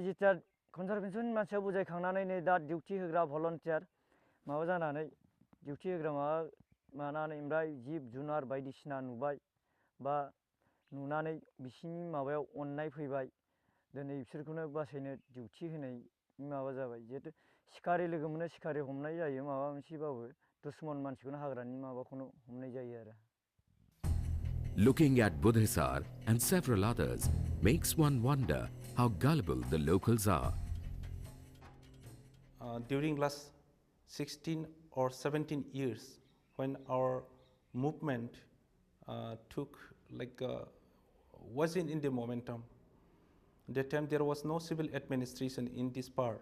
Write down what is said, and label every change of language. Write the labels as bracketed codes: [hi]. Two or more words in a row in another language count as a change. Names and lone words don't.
[brx] जिथिया कनजारभेसननि मानसिया बुजायखांनानै नै दा डिउटि होग्रा भलन्टियार माबा जानानै डिउटि होग्रा माबानानै ओमफ्राय जिब जुनार बायदिसिना नुबाय बा नुनानै बिसिनि माबायाव अननाय फैबाय दिनै बिसोरखौनो बासायनो डिउटि होनाय माबा जाबाय जिहेतु सिखारि लोगो मोनो सिखारि हमनाय जायो माबा मोनसेबाबो दुश्मन मानसिखौनो हाग्रानि माबाखौनो हमनाय जायो आरो [en] Looking at Buddhisar and several others makes one wonder how gullible the locals are. During last 16 or 17 years, when our movement was in the momentum, that time there was no civil administration in this park.